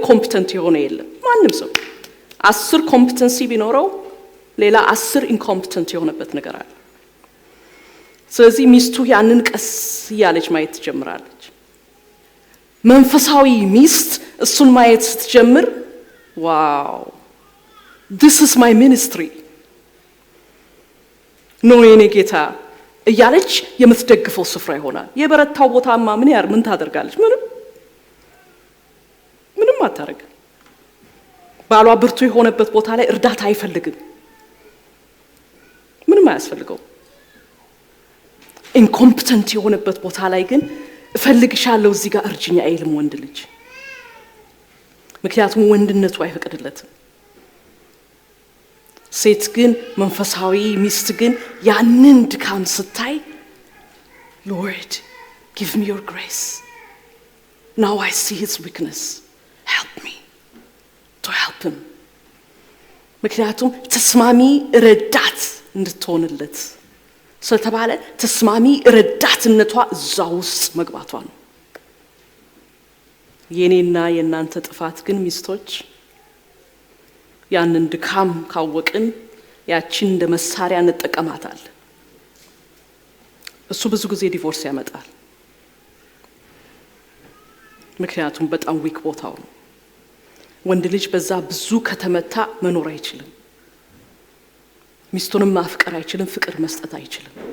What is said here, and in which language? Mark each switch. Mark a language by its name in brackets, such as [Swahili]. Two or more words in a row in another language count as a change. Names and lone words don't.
[Amharic] ኮምፒተንት የሆነ የለም ማንንም ሰው 10 ኮምፒተንሲ ቢኖረው ሌላ 10 ኢንኮምፒተንት የሆነበት ነገር አለ ስለዚህ ሚስቱ ያንን ቀስ ያለች ማየት ትጀምራለች መንፈሳዊ ሚስት እሱን ማየት ስትጀምር ዋው [English] this is my ministry [Amharic] ነው የኔ ጌታ እያለች የምትደግፈው ስፍራ ይሆናል የበረታው ቦታማ ምን ታደርጋለች ምንም አታረግ ባሏ ብርቱ የሆነበት ቦታ ላይ እርዳታ አይፈልግም ምንም አያስፈልገው ኢንኮምፒተንት የሆነበት ቦታ ላይ ግን እፈልግሻለሁ እዚህ ጋር እርጅኛ አይልም ወንድ ልጅ ምክንያቱም ወንድነቱ አይፈቅድለትም ሴት ግን መንፈሳዊ ሚስት ግን ያንን ድካም ስታይ [English] Lord give me your grace now I see his weakness help me to help him [Amharic] ምክንያቱም ተስማሚ ረዳት እንድትሆንለት ስለተባለ ተስማሚ ረዳትነቷ እዛው ውስጥ መግባቷ ነው የኔና የናንተ ጥፋት ግን ሚስቶች ያንን ድካም ካወቅን ያቺን እንደ መሳሪያ እንጠቀማታል እሱ ብዙ ጊዜ ዲቮርስ ያመጣል ምክንያቱም በጣም ዊክ ቦታው ነው ወንድ ልጅ በዛ ብዙ ከተመታ መኖር አይችልም ሚስቱንም ማፍቀር አይችልም ፍቅር መስጠት አይችልም